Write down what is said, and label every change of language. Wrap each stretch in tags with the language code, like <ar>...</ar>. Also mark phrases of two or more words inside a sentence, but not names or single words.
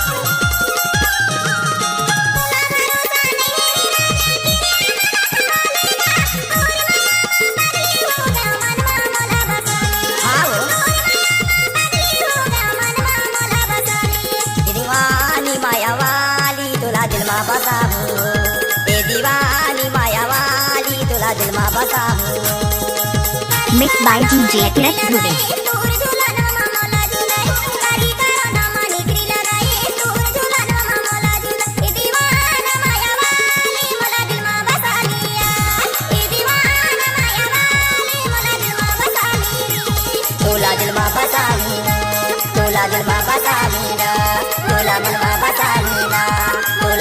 <hne>आओ ये दीवानी माया वाली तुला दिल मा बसाहूं ये दीवानी माया वाली तुला दिल मा बसाहूं</hne> <en>Mixed by DJ Kirat Dhule.</en> <hne>तोला दिल मा बसाहूं तोला दिल मा बसाहूं तोला मन मा बसाहूं तोला</hne>